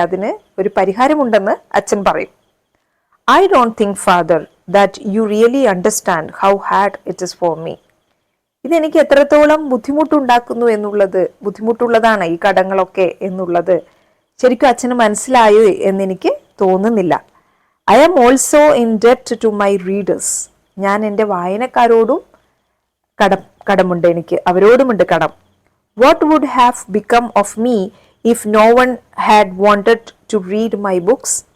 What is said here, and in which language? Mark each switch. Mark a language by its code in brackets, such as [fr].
[ml] അതിന് ഒരു പരിഹാരമുണ്ടെന്ന് അച്ഛൻ പറയും. [en] I don't think, Father, that you really understand how hard it is for me. [ml] ഇതെനിക്ക് എത്രത്തോളം ബുദ്ധിമുട്ടുണ്ടാക്കുന്നു എന്നുള്ളത്, ബുദ്ധിമുട്ടുള്ളതാണ് ഈ കടങ്ങളൊക്കെ എന്നുള്ളത് ശരിക്കും അച്ഛന് മനസ്സിലായോ എന്നെനിക്ക് തോന്നുന്നില്ല. [en] I am also in debt to my readers. [ml] ഞാൻ എൻ്റെ വായനക്കാരോടും കടമുണ്ട്, എനിക്ക് അവരോടുമുണ്ട് കടം. [en] What would have become of me if no one had wanted to read my books?